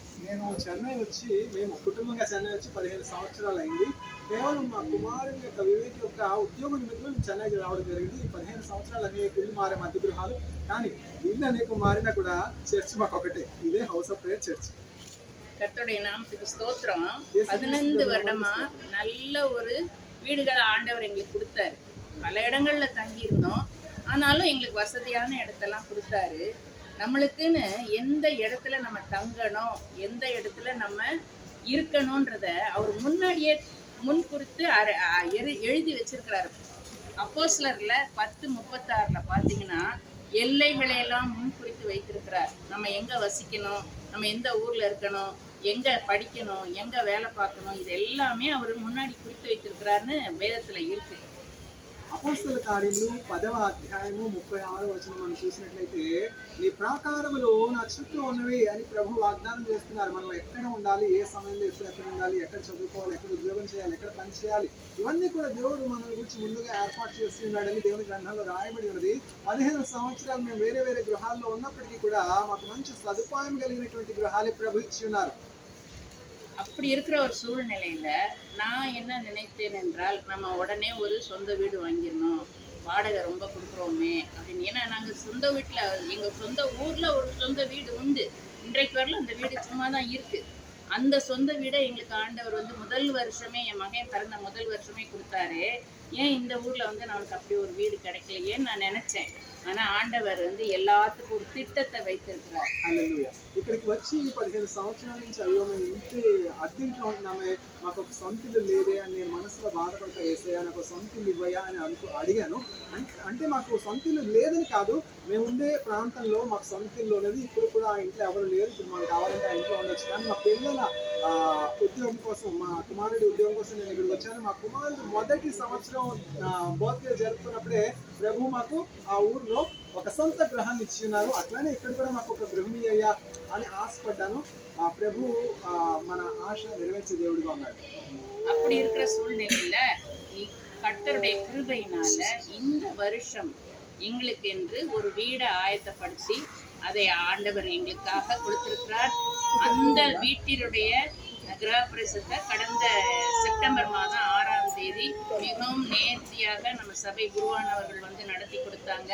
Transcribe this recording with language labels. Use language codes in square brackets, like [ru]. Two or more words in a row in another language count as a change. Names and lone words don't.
[te] నేను చెన్నై వచ్చి మేము కుటుంబంగా చెన్నై వచ్చి 15 సంవత్సరాలయింది. కేవలం మా కుమారుని యొక్క వివేక్ యొక్క ఉద్యోగ నిమిత్తం మేము చెన్నైకి రావడం జరిగింది. ఈ 15 సంవత్సరాలు అనేక ఇల్లు మారాం, అద్దె గృహాలు. కానీ ఇల్లు అనేక మారినా కూడా చర్చ్ మాకొకటే. ఇదే హౌస్ ఆఫ్ ప్రేయర్ చర్చ్. [ta] கர்த்தருடைய நாமத்துக்கு ஸ்தோத்திரம். 15 வருடமா நல்ல ஒரு வீடுகளை ஆண்டவர் எங்களுக்கு கொடுத்தாரு. பல இடங்கள்ல தங்கியிருந்தோம், ஆனாலும் எங்களுக்கு வசதியான இடத்தெல்லாம் கொடுத்தாரு. நம்மளுக்குன்னு எந்த இடத்துல நம்ம தங்கணும், எந்த இடத்துல நம்ம இருக்கணும்ன்றத அவர் முன்னாடியே முன்குறித்து எழுதி வச்சிருக்கிறாரு. அப்போஸ்தலர்ல 10:36 பார்த்தீங்கன்னா எல்லைகளையெல்லாம் முன்குறித்து வைத்திருக்கிறார். நம்ம எங்க வசிக்கணும், நம்ம எந்த ஊர்ல இருக்கணும், எங்க படிக்கணும், எங்க வேலை பார்க்கணும், இது எல்லாமே அவர் முன்னாடி குறித்து வைத்திருக்கிறாருன்னு வேதத்துல இருக்கு. [te] అపోస్తల కార్యములు 10వ అధ్యాయము 36వ వచనం మనం చూసినట్లయితే, నీ ప్రాకారములు నా చుట్టూ ఉన్నవి అని ప్రభు వాగ్దానం చేస్తున్నారు. మనం ఎక్కడ ఉండాలి, ఏ సమయంలో ఎక్కడ ఉండాలి, ఎక్కడ చదువుకోవాలి, ఎక్కడ ఉద్యోగం చేయాలి, ఎక్కడ పని చేయాలి, ఇవన్నీ కూడా దేవుడు మన గురించి ముందుగా ఏర్పాటు చేస్తూ ఉన్నాడని దేవుని గ్రంథంలో రాయబడి ఉన్నది. 15 సంవత్సరాలు మేము వేరే వేరే గృహాల్లో ఉన్నప్పటికీ కూడా మాకు మంచి సదుపాయం కలిగినటువంటి గృహాలే ప్రభు ఇచ్చి ఉన్నారు. [ta] அப்படி இருக்கிற ஒரு சூழ்நிலையில நான் என்ன நினைத்தேன் என்றால், நம்ம உடனே ஒரு சொந்த வீடு வாங்கிடணும், வாடகை ரொம்ப கொடுக்குறோமே அப்படின்னு. ஏன்னா நாங்கள் சொந்த வீட்டில், எங்கள் சொந்த ஊரில் ஒரு சொந்த வீடு உண்டு. இன்றைக்கு வரல அந்த வீடு சும்மா தான் இருக்கு. அந்த சொந்த வீடை எங்களுக்கு ஆண்டவர் முதல் வருஷமே, என் மகன் பிறந்த முதல் வருஷமே கொடுத்தாரு. ஏன் இந்த ஊரில் நமக்கு அப்படி ஒரு வீடு கிடைக்கலையேன்னு நான் நினைச்சேன். ஆனா ஆண்டவர் எல்லாத்துக்கும் ஒரு திட்டத்தை வைத்திருக்கிறார். [te] హల్లెలూయా. ఇక్కడికి వచ్చి 15 సంవత్సరాల నుంచి అయ్యో మేము ఇంటి అద్దెంట్లో ఉంటున్నామే, మాకు ఒక సొంత ఇల్లు లేదే అని నేను మనసులో బాధపడతా. యేసయ్యా నాకు సొంత ఇల్లు ఇవ్వయా అని అడిగాను. అంటే మాకు సొంత ఇల్లు లేదని కాదు, మేము ఉండే ప్రాంతంలో మాకు సొంత ఇల్లు ఉన్నది. ఇప్పుడు కూడా ఆ ఇంట్లో ఎవరు లేరు, ఇప్పుడు మాకు కావాలంటే ఆ ఇంట్లో ఉండొచ్చు. కానీ మా పిల్లల ఉద్యోగం కోసం, మా కుమారుడి ఉద్యోగం కోసం నేను ఇక్కడికి వచ్చాను. మా కుమారుడు మొదటి సంవత్సరం బర్త్డే జరుపుకున్నప్పుడే ప్రభు మాకు ఆ ఊర్లో ఒక సొంత గృహాన్ని ఇచ్చి ఉన్నారు. అట్లానే ఇక్కడ కూడా మాకు ఒక గృహం అయ్యా అని ఆశపడ్డాను. ఆ ప్రభు మన ఆశ నెరవేర్చే దేవుడిగా ఉన్నాడు. [ta] அப்படி இருக்கிற சூழ்நிலையில கர்த்தருடைய கிருபையினால இந்த வருஷம் எங்களுக்கு என்று ஒரு வீடை ஆயத்தப்படுத்தி அதை ஆண்டவர் எங்களுக்காக கொடுத்திருக்கிறார். அந்த வீட்டினுடைய கிரகப்பிரவேசத்தை கடந்த செப்டம்பர் மாதம் 6ஆம் தேதி மிகவும் நேர்த்தியாக நம்ம சபை குருவானவர்கள் நடத்தி கொடுத்தாங்க.